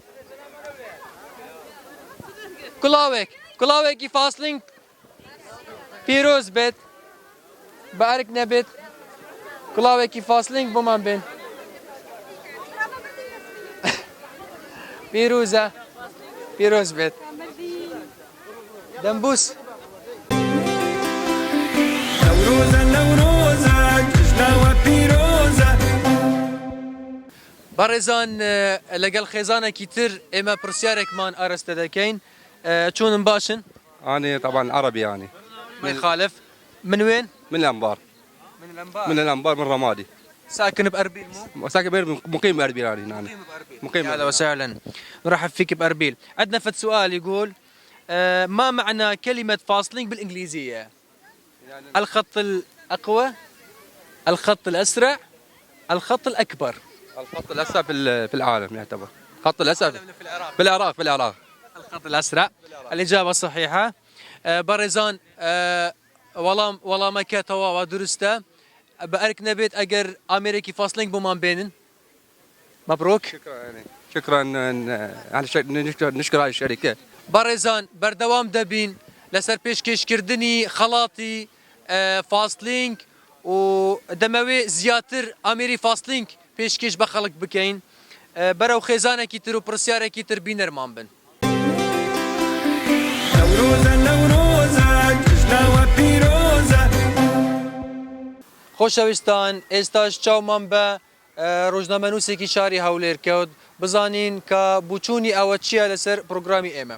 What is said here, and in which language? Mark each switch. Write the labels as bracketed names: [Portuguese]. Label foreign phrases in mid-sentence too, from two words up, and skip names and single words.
[Central Kurdish] کڵاوێکی فاستلینک پیرۆز بێت بەعرک نەبێت کڵاوێکی فاستلینک بۆمان بێن پیرۆز بێت دەمبوس بەڕێزان لەگەڵ خێزانێکی تر ئێمە پرسیارێکمان ئاراستە دەکەین چۆنم باشن؟ [Arabic] أنا طبعا عربي يعني ما يخالف من وين؟ من الأنبار من الأنبار من رمادي ساكن بأربيل ساكن بأربيل مقيم بأربيل يعني مقيم أهلا وسهلا نرحب فيك بأربيل عندنا فد سؤال يقول ما معنى كلمة فاستلينك بالإنجليزية؟ يعني الخط الأقوى الخط الأسرع الخط الأكبر الخط الأسرع في العالم يعتبر الخط الأسرع في العراق الخط الأسرع الإجابة الصحيحة [Central Kurdish] بەڕێزان وەڵامەکە تەواوە دروستە بە ئەرک نەبێت ئەگەر ئامێرێکی فاستلینک بۆمان بێنن مبروك. [Arabic] شكرا نشكر هاي الشركة. [Central Kurdish] بەڕێزان بەردەوام دەبین لەسەر پێشکەشکردنی خەڵاتی فاستلینک و دەمەوێ زیاتر ئامێری فاستلینک پێشکەش بە خەڵک بکەین بەرەو خێزانێکی تر و پرسیارێکی تر بینەرمان بن. خۆشەویستان ئێستاش چاومان بە ڕۆژنامەنووسێکی شاری هەولێر کەوت بزانین کە بوچوونی ئەوە چییە لەسەر پرۆگرامی ئێمە.